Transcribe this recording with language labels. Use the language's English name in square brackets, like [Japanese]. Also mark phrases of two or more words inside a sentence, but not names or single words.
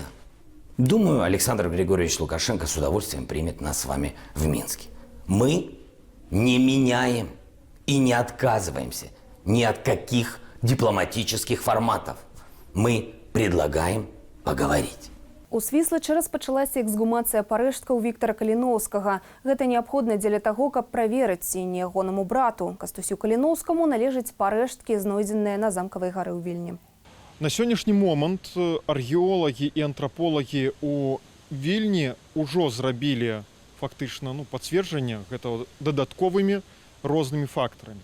[Russian] Думаю, Александр Григорьевич Лукашенко с удовольствием примет нас с вами в Минске. Мы не меняем и не отказываемся ни от каких дипломатических форматов. Мы предлагаем поговорить. [Belarusian] У Свіслачы распачалася эксгумацыя парэшткаў Віктара Каліноўскага. Гэта неабходна дзеля таго, каб праверыць, ці не ягонаму брату Кастусю Каліноўскаму належаць парэшткі, знойдзеныя на замкавай гары ў Вільні. На сённяшні момант археолагі і антраполагі ў Вільні ўжо зрабілі фактычна пацверджанне гэта дадатковымі рознымі фактарамі.